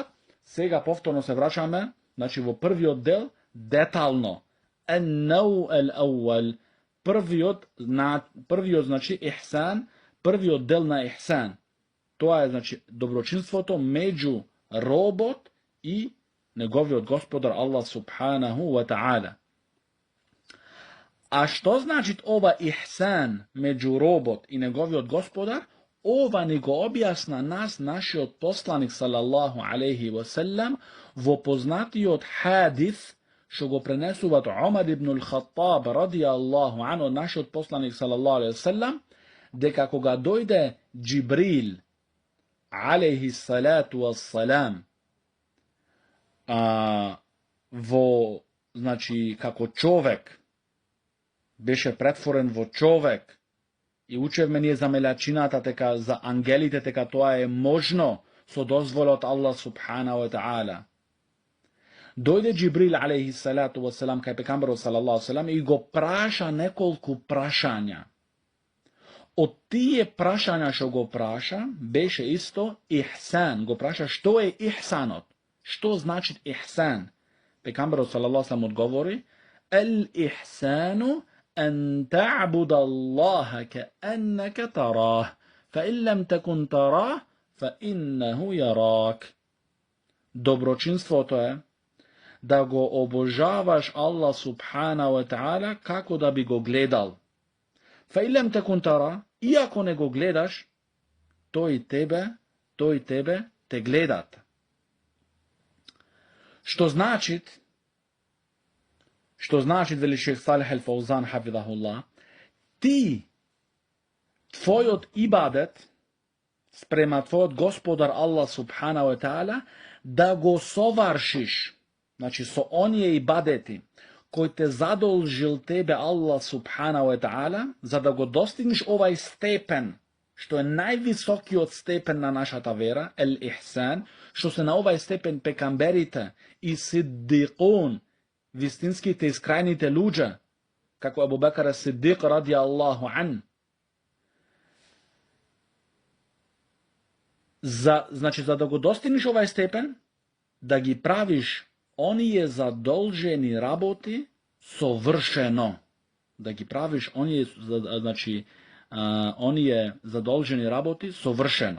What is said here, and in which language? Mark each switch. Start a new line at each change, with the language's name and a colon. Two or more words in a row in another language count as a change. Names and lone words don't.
Macedonian: Сега повторно се враќаме, значи во првиот дел, детално.
Arabic: النوع الأول.
Macedonian: Првиот, значи, ихсан, првиот дел на ихсан. Тоа е, значи, доброчинството меѓу робот и неговиот господар Аллах
Arabic: سبحانه وتعالى.
Macedonian: А што значи ова ихсан меѓу робот и неговиот господар? Ова ни го објасна нас нашиот посланик
Arabic: صلى الله عليه وسلم
Macedonian: во познатиот хадис што го пренесуваат Омар ибн ал-Хаттаб
Arabic: رضي الله عنه
Macedonian: од нашиот посланик
Arabic: صلى الله عليه وسلم,
Macedonian: дека кога дојде Џибрил
Arabic: عليه الصلاة والسلام
Macedonian: во, значи, како човек, беше претворен во човек, и учевме ние за мелачината, дека за ангелите, дека тоа е можно со дозволот Аллах
Arabic: سبحانه وتعالى.
Macedonian: Дојде Џибрил
Arabic: عليه الصلاة والسلام
Macedonian: кај пекамберот
Arabic: صلى الله سلم
Macedonian: и го праша неколку прашања. Од тие прашања што го праша, беше исто ихсан. Го праша што е ихсанот? Што значи ихсан?
Arabic: Пекамберот صلى الله سلم одговори: Ел-ихсану أن تعبد الله كأنك تراه فإن لم تكن تراه فإنه يراك.
Macedonian: Доброчинството е да го обожаваш Аллах
Arabic: سبحانه وتعالى
Macedonian: како да би го гледал.
Arabic: فإن لم تكن تراه,
Macedonian: иако не го гледаш, тој тебе те гледат. Што значи, вели шех Салих ал-Фаузан хафизахуллах, твојот ибадет спрема твојот господар Аллах
Arabic: سبحانه و
Macedonian: та'ала да го совршиш, значи со оние ибадети кој те задолжил тебе Аллах
Arabic: سبحانه وتعالى,
Macedonian: за да го достигнеш овај степен, што е највисокиот степен на нашата вера, ел-ихсан, што се на овај степен пекамберите и сиддиқун, вистинските искрајните луѓе, како Абу Бекар ас-Сиддиқ
Arabic: رضي الله عن.
Macedonian: Значи, за да го достигнеш овај степен, да ги правиш оние задолжени работи совршено. Да ги правиш оние задолжени работи совршено.